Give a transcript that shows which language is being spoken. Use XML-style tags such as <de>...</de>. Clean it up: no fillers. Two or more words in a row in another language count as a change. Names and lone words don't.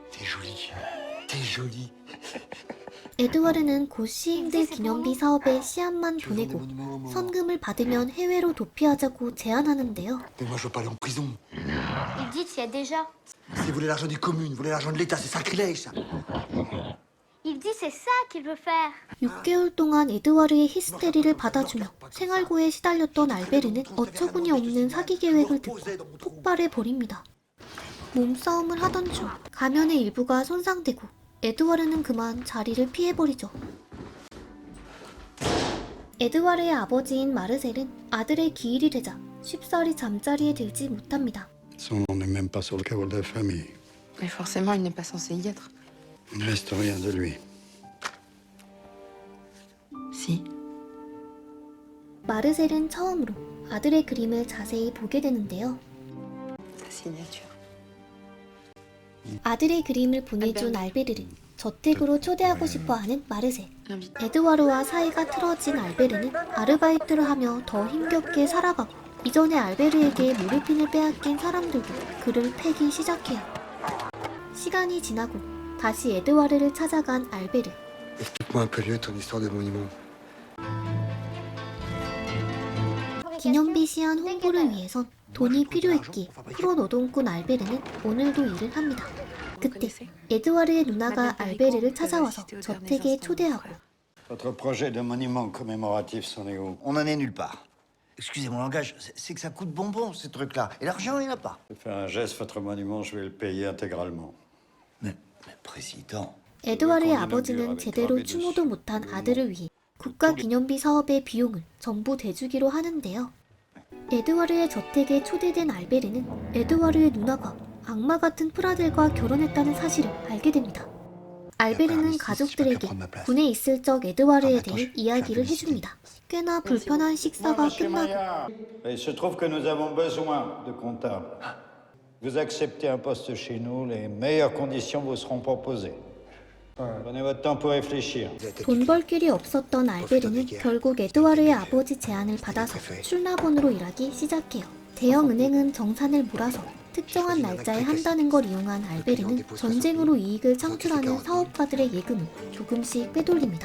<fr>jolie. T'es jolie.</fr> <ko>에드와르는 곧 시행될 기념비 사업에 씨앗만 보내고 선금을 받으면 해외로 도피하자고 제안하는데요.</ko> <fr>Mais moi, je veux pas aller en prison. Il dit qu'il y a déjà. C'est voler l'argent des communes, voler l'argent de l'État, c'est sacrilège, ça. Il dit c'est ça qu'il veut faire.</fr> <ko>6개월 동안 에드와르의 히스테리를 받아주며 생활고에 시달렸던 알베르는 어처구니 없는 사기 계획을 듣고 폭발해버립니다. 몸싸움을 하던 중 가면의 일부가 손상되고 에드와르는 그만 자리를 피해버리죠. 에드와르의 아버지인 마르셀은 아들의 기일이 되자 쉽사리 잠자리에 들지 못합니다.</ko> <fr>On n'est même pas sur le carreau de la famille. Mais forcément, il n'est pas censé y être. Il ne reste rien de lui. Si.</fr> <ko>마르셀은 처음으로 아들의 그림을 자세히 보게 되는데요.</ko> <fr>Sa signature.</fr> <ko>아들의 그림을 보내준 알베르를 저택으로 초대하고 싶어하는 마르셀.</ko> <fr>Invite.</fr> <ko>에드와르와 사이가 틀어진 알베르는 아르바이트를 하며 더 힘겹게 살아가고 이전에 알베르에게 모르핀을 빼앗긴 사람들도 그를 패기 시작해요. 시간이 지나고 다시 에드와르를 찾아간 알베르.</ko> <fr>Explique-moi un peu mieux ton histoire de monument.</fr> <ko>기념비 시안 홍보를 위해선 돈이 필요했기에 프로노동꾼 알베르는 오늘도 일을 합니다. 그때 에드와르의 누나가 알베르를 찾아와서 저택에 초대하고</ko> <fr>Votre projet de monument commémoratif, c'en est où? On n'en est nulle part. Excusez mon langage, c'est que ça coûte bonbon, ces trucs-là. Et l'argent, il n'y en a pas. Je vais faire un geste, votre monument, je vais le payer intégralement. Mais président...</fr> <ko>에드와르의 아버지는 제대로 추모도 못한 아들을 위해 국가 기념비 사업의 비용을 전부 대주기로 하는데요. 에드와르의 저택에 초대된 알베르는 에드와르의 누나가 악마 같은 프라델과 결혼했다는 사실을 알게 됩니다. 알베르는 가족들에게 군에 있을 적 에드와르에 대해 이야기를 해줍니다. 꽤나 불편한 식사가 끝나고</ko> <fr>Il se trouve que nous avons besoin de comptables. Vous acceptez un poste chez nous, les meilleures conditions vous seront proposées. Prenez votre temps pour réfléchir.</fr> <ko>돈 벌 길이 없었던 알베르는 결국 에드와르의 아버지 제안을 받아서 출납원으로 일하기 시작해요. 대형 은행은 정산을 몰아서 특정한 날짜에 한다는 걸 이용한 알베르는 전쟁으로 이익을 창출하는 사업가들의 예금을 조금씩 빼돌립니다.</ko>